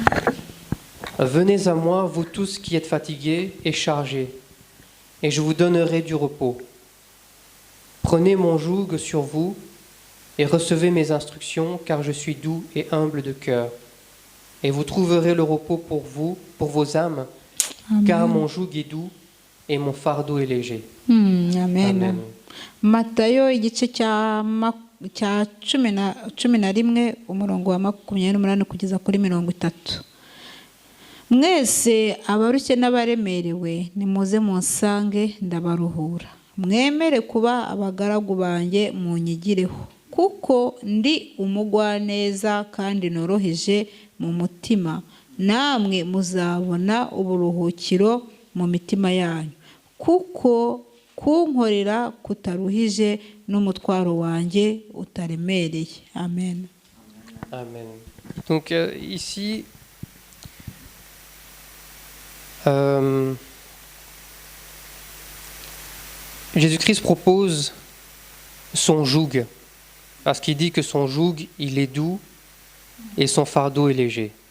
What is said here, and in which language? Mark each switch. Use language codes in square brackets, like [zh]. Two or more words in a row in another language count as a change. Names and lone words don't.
[fr] Venez à moi, vous tous qui êtes fatigués et chargés, et je vous donnerai du repos. Prenez mon joug sur vous et recevez mes instructions, car je suis doux et humble de cœur. Et vous trouverez le repos pour vous, pour vos âmes, Amen. car mon joug est doux et mon fardeau est léger. Amen. Amen. [rw] Matayo igice cya 11 umurongo wa 28 kugeza kuri 30. Mwese abarushye n'abaremerewe nimuze munsange ndabaruhura. Mwemere kuba abagaragu banjye munyigireho, kuko ndi umugwaneza kandi noroheje mu mutima, namwe muzabona uburuhukiro mu mitima yanyu, kuko kunkorera kutaruhije n'umutwaro wanjye utaremereye. Amen. Amen. [fr] Donc ici, Jésus-Christ propose son joug, parce qu'il dit que son joug, il est doux et son fardeau est léger.